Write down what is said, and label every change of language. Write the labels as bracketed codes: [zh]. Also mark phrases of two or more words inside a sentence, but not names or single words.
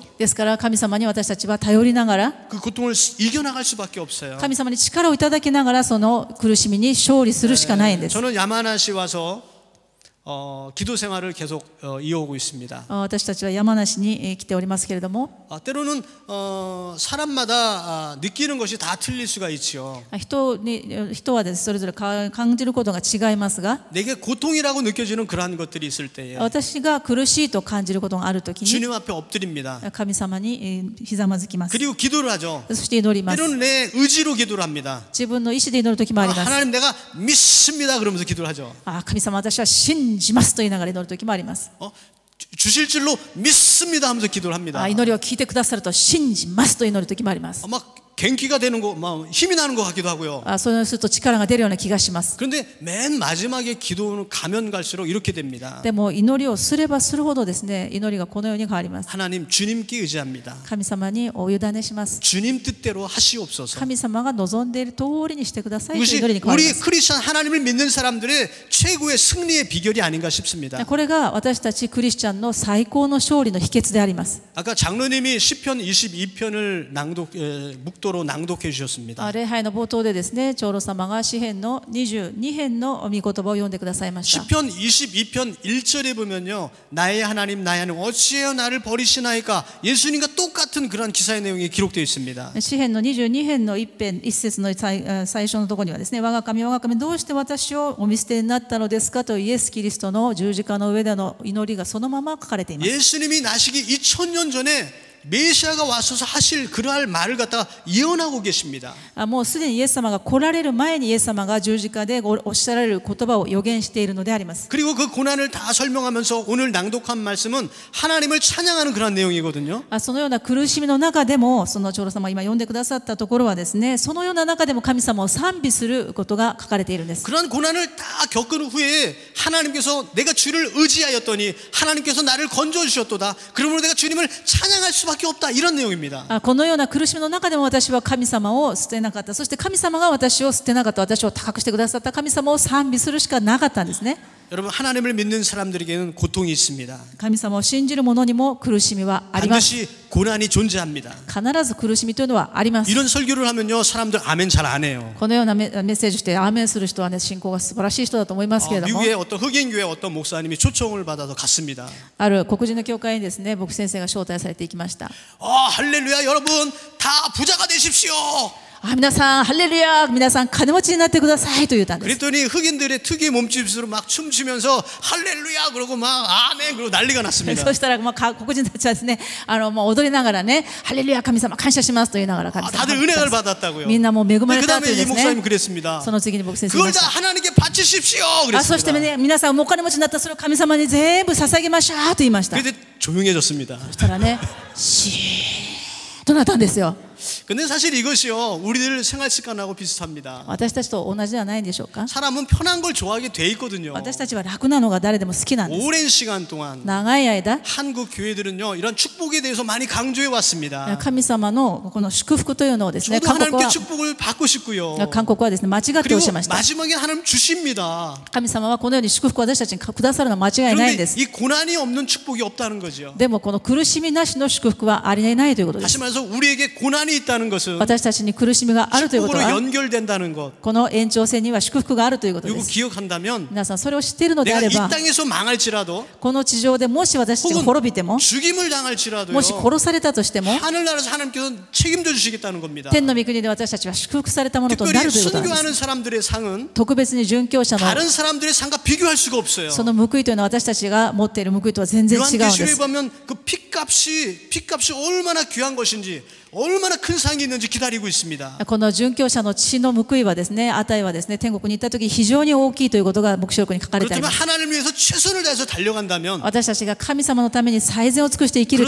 [ja] ですから神様に私たちは頼りながら、 [ko] 그 고통을 이겨나갈 수밖에 없어요. [ja] 神様に力をいただきながらその苦しみに勝利するしかないんです。 [ko] 저는 야마나시 와서 기도 생활을 계속 이어오고 있습니다. [ja] 私たちは山梨に来ておりますけれども、 [ko] 때로는 사람마다 느끼는 것이 다 틀릴 수가 있죠. [ja] 人はです、それぞれ感じることが違いますが、 [ko] 내게 고통이라고 느껴지는 그러한 것들이 있을 때에 [ja] 私が苦しいと感じることがあるときに [ko] 주님 앞에 엎드립니다. [ja] 神様にひざまずきます。 [ko] 그리고 기도를 하죠. [ja] そして祈ります。 [ko] 때로는 내 의지로 기도를 합니다. [ja] 自分の意思で祈るときもあります。 [ko] 하나님 내가 믿습니다 그러면서 기도를 하죠. [ja] 神様、私は信じますと言いながら祈るときもあります。 [ko] 주실 줄로 믿습니다 하면서 기도를 합니다. [ja] 祈りを聞いてくださると信じますと祈るときもあります。 [ko] 막 갱기가 되는 거, 막 힘이 나는 것 같기도 하고요. [ja] そうすると力が出るような気がします。 [ko] 그런데 맨 마지막에 기도는 가면 갈수록 이렇게 됩니다. [ja] でも祈りをすればするほどですね、祈りがこのように変わります。 [ko] 하나님 주님께 의지합니다. [ja] 神様にお委ねします。 [ko] 주님 뜻대로 하시옵소서. [ja] 神様が望んでいる通りにしてくださいという [ko] 이것이 [ja] 祈りに変わりま [ko] 우리 [ja] す。 [ko] 크리스천 하나님을 믿는 사람들의 최고의 승리의 비결이 아닌가 싶습니다. [ja] これが私たちクリスチャンの最高の勝利の秘訣であります。 [ko] 아까 장로님이 시편 22편을 묵도로 낭독해 주셨습니다. [ja] 礼拝の冒頭でですね、長老様が詩編の22編の御言葉を読んでくださいました。 [ko] 시편 22편 1절에 보면요, 나의 하나님 어찌하여 나를 버리시나이까. 예수님과 똑같은 그런 기사의 내용이 기록되어 있습니다. [ja] 詩編の22編の一節の最初のところにはですね、我が神どうして私をお見捨てになったのですかとイエス・キリストの十字架の上での祈りがそのまま書かれています。 [ko] 예수님이 나시기 2000년 전에 메시아가 와서서 하실 그러할 말을 갖다가 예언하고 계십니다. [ja] もうすでにイエス様が来られる前にイエス様が十字架でおっしゃられる言葉を予言しているのであります。 [ko] 그리고 그 고난을 다 설명하면서 오늘 낭독한 말씀은 하나님을 찬양하는 그런 내용이거든요. [ja] そのような苦しみの中でも、その長老様が今読んでくださったところはですね、そのような中でも神様を賛美することが書かれているんです。 [ko] 그런 고난을 다 겪은 후에 하나님께서 내가 주를 의지하였더니 하나님께서 나를 건져주셨도다. 그러므로 내가 주님을 찬양할 수밖에 없다. 이런 내용입니다. [ja] このような苦しみの中でも私は神様を捨てなかった。そして神様が私を捨てなかった。私を高くしてくださった神様を賛美するしかなかったんですね。 [ko] 여러분, 하나님을 믿는 사람들에게는 고통이 있습니다. [ja] 神様を信じる者にも苦しみはあります。 [ko] 반드시 고난이 존재합니다. [ja] 必ず苦しみというのはあります。 [ko] 이런 설교를 하면요, 사람들 아멘 잘 안 해요. [ja] このようなメッセージしてアーメンする人はね、信仰が素晴らしい人だと思いますけれども、 [ko] 미국의 어떤 흑인 교회 어떤 목사님이 초청을 받아서 갔습니다. [ja] ある黒人の教会にですね、牧師先生が招待されていきました。 [ko] 할렐루야, 여러분 다 부자가 되십시오. [ja] 皆さんハレルヤ、皆さん金持ちになってくださいと言ったんです。 [ko] 그랬더니 흑인들의 특유의 몸짓으로 막 춤추면서 할렐루야 그러고 막 아멘 그러고 난리가 났습니다. [ja] そしたら黒人たちはですね、もう踊りながらね、ハレルヤ神様感謝しますと言いながら神様 [ko] 다들 은혜를 받았다고요. [ja] みんなもう恵まれたと [ko] 그다음에 [ja] いうで [ko] 이 [ja] す [ko] 목사님 [ja] ね。 [ko] 그랬습니다. [ja] その次に牧師先生が [ko] 그걸 다 하나님께 바치십시오 [ja] あ、そして [ko] 그랬습니다. [ja] 皆さんお金持ちになったらそれを神様に全部捧げましょうと言いました。そ [ko] 그런데 조용해졌습니다. [ja] したらね、シーッとなったんですよ。 [ko] 근데 사실 이것이요 우리들 생활 습관하고 비슷합니다. [ja] 私たちと同じではないんでしょうか。 [ko] 사람은 편한 걸 좋아하게 돼 있거든요. [ja] 私たちは楽なのが誰でも好きなんです。 [ko] 오랜 시간 동안 [ja] 長い間 [ko] 한국 교회들은요 이런 축복에 대해서 많이 강조해 왔습니다. [ja] 神様のこの祝福というのをですね、 [ko] 저도 [ja] 韓国 [ko] 하나님께 [ja] は [ko] 축복을 받고 싶고요. [ja] 韓国はですね間違っておっ [ko] 그리고 [ja] しゃいました。 [ko] 마지막에 하나님 주십니다. [ja] 神様はこのように祝福を私たちにくださるのは間違いないん [ko] 그런데 [ja] です。 [ko] 이 고난이 없는 축복이 없다는 거죠. [ja] でもこの苦しみなしの祝福はありえないということで [ko] 다시 [ja] す。 [ko] 말해서 우리에게 고난이 있다는 것은 [ja] 私たちに苦しみがあるということ [ko] 축복으로 [ja] は、 [ko] 연결된다는 것. [ja] この延長線には祝福があるということで [ko] 이거 [ja] す。 [ko] 기억한다면 [ja] 皆さんそれを知っているのであ [ko] 내가 [ja] れ [ko] 이 [ja] ば、 [ko] 땅에서 망할지라도 [ja] この地上でもし私たちが [ko] 혹은 [ja] 滅びても、 [ko] 죽임을 당할지라도요 [ja] もし殺されたとしても、 [ko] 하늘나라에서 하나님께서 책임져 주시겠다는 겁니다. [ja] 天の御国で私たちは祝福されたものとな [ko] 특별히 [ja] るということなんです。 [ko] 순교하는 사람들의 상은 [ja] 特別に殉教者の [ko] 다른 사람들의 상과 비교할 수가 없어요. [ja] その報いというのは私たちが持っている報いとは全然違うんで [ko] 요한계시록에 [ja] す。 [ko] 보면 그 피값이 얼마나 귀한 것인지 얼마나 큰 상이 있는지 기다리고 있습니다. [ja] この殉教者の血の報いはですね、値はですね、天国に行った時非常に大きいということが黙示録に書かれてあり [ko] 그렇다면 [ja] ます。 [ko] 하나님을 위해서 최선을 다해서 달려간다면 [ja] 私たちが神様のために最善を尽くして生きる